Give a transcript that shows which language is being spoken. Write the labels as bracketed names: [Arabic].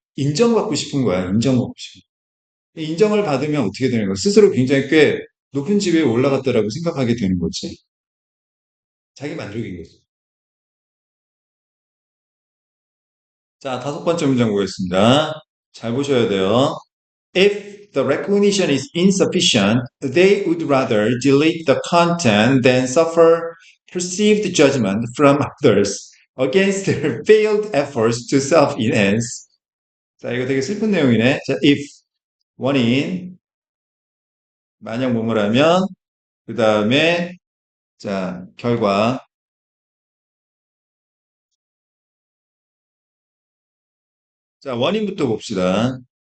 [Korean] 인정받고 싶은 거야. 인정받고 싶은 거야. 인정을 받으면 어떻게 되는 거야? 스스로 굉장히 꽤 높은 지위에 올라갔다라고 생각하게 되는 거지. 자기 만족인 거지. 자, 다섯 번째 문장 보겠습니다. 잘 보셔야 돼요. [English] If the recognition is insufficient, they would rather delete the content than suffer perceived judgment from others against their failed efforts to self-enhance. [Korean] 자, 이거 되게 슬픈 내용이네. 자, if 원인 만약 뭐뭐라면 그 다음에 자, 결과. 자, 원인부터 봅시다.